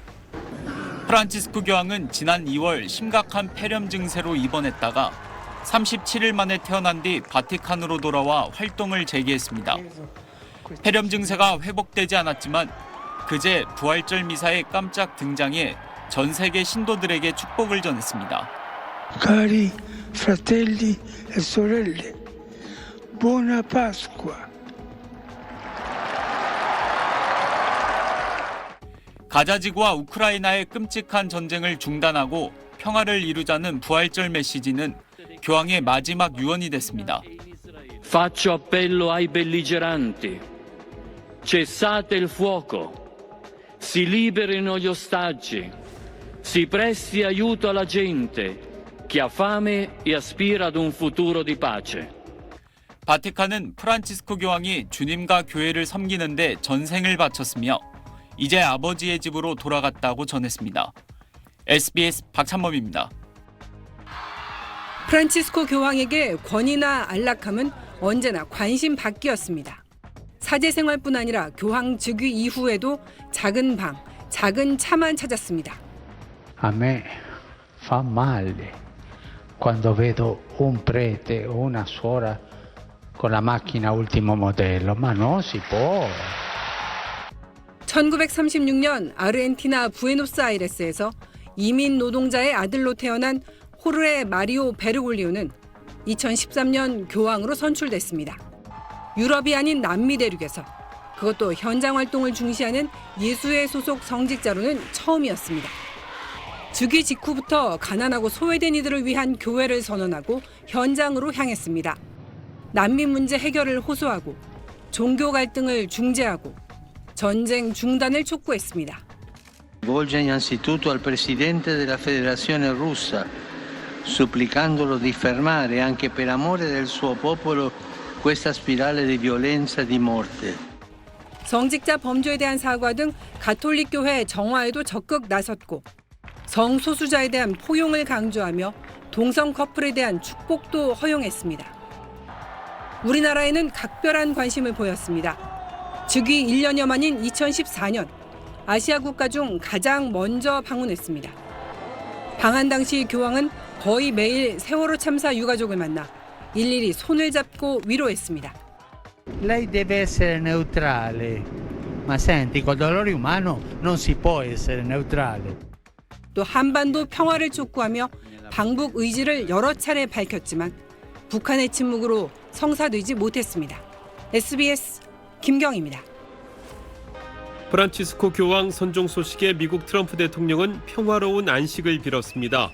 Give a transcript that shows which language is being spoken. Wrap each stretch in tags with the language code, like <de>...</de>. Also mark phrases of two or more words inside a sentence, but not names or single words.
<ko>프란치스코 교황은 지난 2월 심각한 폐렴 증세로 입원했다가 37일 만에 태어난 뒤 바티칸으로 돌아와 활동을 재개했습니다. 폐렴 증세가 회복되지 않았지만 그제 부활절 미사에 깜짝 등장해 전 세계 신도들에게 축복을 전했습니다.</ko> <it>Cari fratelli e sorelle, buona Pasqua.</it> <ko>가자지구와 우크라이나의 끔찍한 전쟁을 중단하고 평화를 이루자는 부활절 메시지는 교황의 마지막 유언이 됐습니다.</ko> <it>Faccio appello ai belligeranti. Cessate il fuoco. Si liberino gli ostaggi. Si presti aiuto alla gente che ha fame e aspira ad un futuro di pace.</it> <ko>바티칸은 프란치스코 교황이 주님과 교회를 섬기는데 전생을 바쳤으며 이제 아버지의 집으로 돌아갔다고 전했습니다. SBS 박찬범입니다. 프란치스코 교황에게 권위나 안락함은 언제나 관심 밖이었습니다. 사제 생활뿐 아니라 교황 즉위 이후에도 작은 방, 작은 차만 찾았습니다.</ko> <it>A me fa male quando vedo un prete o una suora con la macchina ultimo modello, ma non si può.</it> <ko>1936년 아르헨티나 부에노스아이레스에서 이민 노동자의 아들로 태어난 호르헤 마리오 베르골리오는 2013년 교황으로 선출됐습니다. 유럽이 아닌 남미 대륙에서 그것도 현장 활동을 중시하는 예수회 소속 성직자로는 처음이었습니다. 즉위 직후부터 가난하고 소외된 이들을 위한 교회를 선언하고 현장으로 향했습니다. 난민 문제 해결을 호소하고 종교 갈등을 중재하고 전쟁 중단을 촉구했습니다.</ko> <it>Rivolge innanzitutto al presidente della Federazione Russa, supplicandolo di fermare anche per amore del suo popolo questa spirale di violenza e di morte.</it> <ko>성직자 범죄에 대한 사과 등 가톨릭 교회 정화에도 적극 나섰고 성소수자에 대한 포용을 강조하며 동성 커플에 대한 축복도 허용했습니다. 우리나라에는 각별한 관심을 보였습니다. 즉위 1년여 만인 2014년 아시아 국가 중 가장 먼저 방문했습니다. 방한 당시 교황은 거의 매일 세월호 참사 유가족을 만나 일일이 손을 잡고 위로했습니다.</ko> <it>Lei deve essere neutrale. Ma senti, col dolore umano non si può essere neutrale.</it> <ko>또 한반도 평화를 촉구하며 방북 의지를 여러 차례 밝혔지만 북한의 침묵으로 성사되지 못했습니다. SBS 김경입니다. 프란치스코 교황 선종 소식에 미국 트럼프 대통령은 평화로운 안식을 빌었습니다.</ko>